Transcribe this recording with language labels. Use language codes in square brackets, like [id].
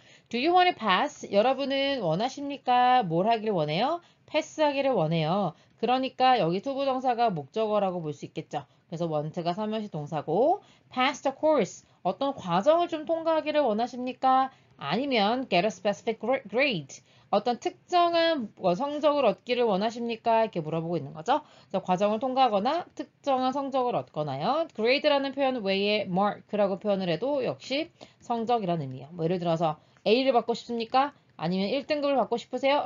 [en] Do you want to pass? [ko] 여러분은 원하십니까? 뭘 하길 원해요? 패스하기를 원해요. 그러니까 여기 투부정사가 목적어라고 볼 수 있겠죠. 그래서 want가 삼형식 동사고 [en] pass the course. [ko] 어떤 과정을 좀 통과하기를 원하십니까? [en] 아니면 get a specific grade. [ko] 어떤 특정한 성적을 얻기를 원하십니까? 이렇게 물어보고 있는 거죠. 그래서 과정을 통과하거나 특정한 성적을 얻거나요. grade라는 표현 외에 mark라고 표현을 해도 역시 성적이라는 의미예요. 뭐 예를 들어서 A를 받고 싶습니까? 아니면 1등급을 받고 싶으세요?